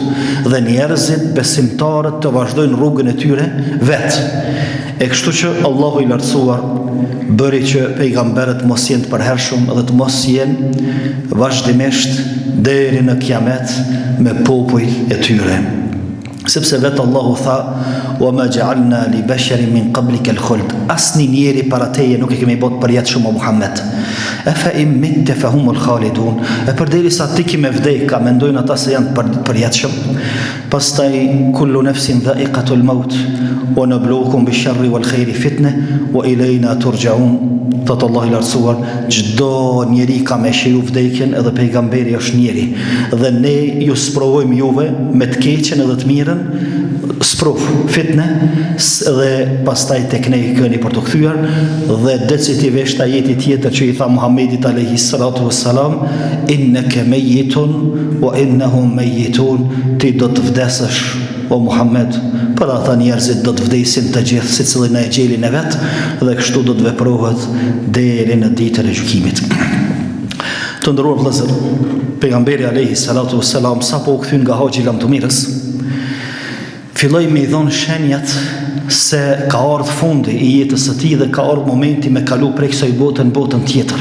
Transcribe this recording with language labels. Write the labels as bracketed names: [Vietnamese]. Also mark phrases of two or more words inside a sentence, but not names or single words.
[Albanian] Dhe njerëzit, besimtarët, të vazhdojnë rrugën e tyre vetë. E kështu që Allahu i lartësuar bëri që pejgamberët mos jenë të përhershëm dhe të mos jenë vazhdimisht deri në kiamet me popull e tyre. Sepse vetë Allahu tha: [Arabic] "وما جعلنا لبشر من قبلك الخلد." [Albanian] Asni njeri para teje nuk e kemi bot përjetshëm o Muhammed. [Arabic] أفإن مت فهم الخالدون. [Albanian] E përderisa ti ke me vdek, a mendojnë ata se janë përjetshëm? [Arabic] Pastaj كل نفس ذائقة الموت ونبلوكم بالشر والخير فتنة وإلينا ترجعون. [Albanian] Thot Allah i lartësuar, çdo njeri ka me shiu vdekjen, edhe pejgamberi është njeri. Dhe ne ju sprovojmë juve me të keqen edhe të mirën, sprov, fitne, dhe pastaj tek ne keni për të kthyer, dhe decisivisht ajeti tjetër që i tha Muhammedit [Arabic] عليه الصلاة والسلام: "إنك ميت وإنهم ميتون." [Albanian] Ti do të vdesësh o Muhammed, për ata njerëzit do të vdesin të gjithë secili në xhelin e vet, dhe kështu do të veprohet deri në ditën e gjykimit. Të nderuar vëllezër, pejgamberi [Arabic] عليه الصلاة والسلام [Albanian] sapo u kthyn nga haxhi lamtumirës, filloi me i dhënë shenjat se ka ardhur fundi I jetës së tij dhe ka ardhur momenti me kalu prej kësaj bote në botën tjetër.